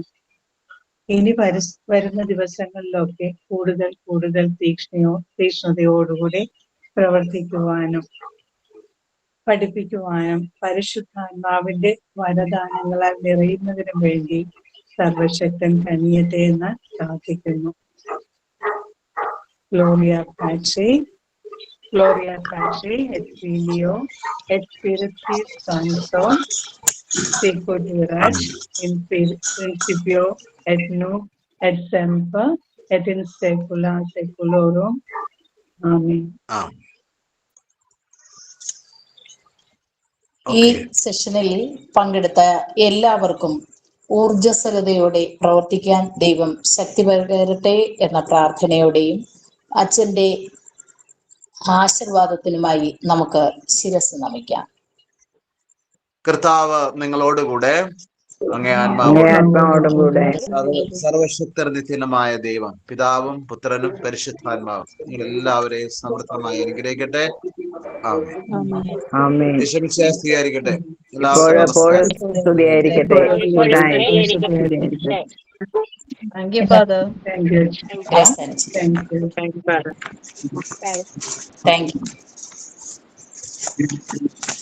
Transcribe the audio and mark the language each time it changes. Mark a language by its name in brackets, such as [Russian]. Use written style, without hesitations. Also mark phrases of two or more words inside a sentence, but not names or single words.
[Malayalam] ഇനി വരുന്ന ദിവസങ്ങളിലൊക്കെ കൂടുതൽ കൂടുതൽ തീക്ഷ്ണതയോടുകൂടി പ്രവർത്തിക്കുവാനും പഠിപ്പിക്കുവാനും പരിശുദ്ധാത്മാവിന്റെ വരദാനങ്ങളാൽ നിറയുന്നതിനും വേണ്ടി സർവശക്തൻ കനിയട്ടെ എന്ന് പ്രാർത്ഥിക്കുന്നു. [Latin] Gloria Patri, et Filio, et Spiritus Sancto, sicut erat in principio et nunc et semper et in saecula saeculorum. Amen. [Malayalam] ഈ സെഷനിൽ പങ്കെടുത്ത എല്ലാവർക്കും ഊർജസ്വലതയോടെ പ്രവർത്തിക്കാൻ ദൈവം ശക്തി പകരട്ടെ എന്ന പ്രാർത്ഥനയോടെയും അച്ഛന്റെ ആശീർവാദത്തിനുമായി നമുക്ക് ശിരസ് നമിക്കാം. കർത്താവ് നിങ്ങളോടുകൂടെ, അങ്ങേ ആത്മാവോടുകൂടെ. സർവശക്തർ നിത്യമായ ദൈവം പിതാവും പുത്രനും പരിശുദ്ധാത്മാവും നിങ്ങൾ എല്ലാവരെയും സമൃദ്ധമായി അനുഗ്രഹിക്കട്ടെ. സ്വീകരിക്കട്ടെ. [English] Thank you, Father. Thank you. Thank you. Thank you, Father. Thank you.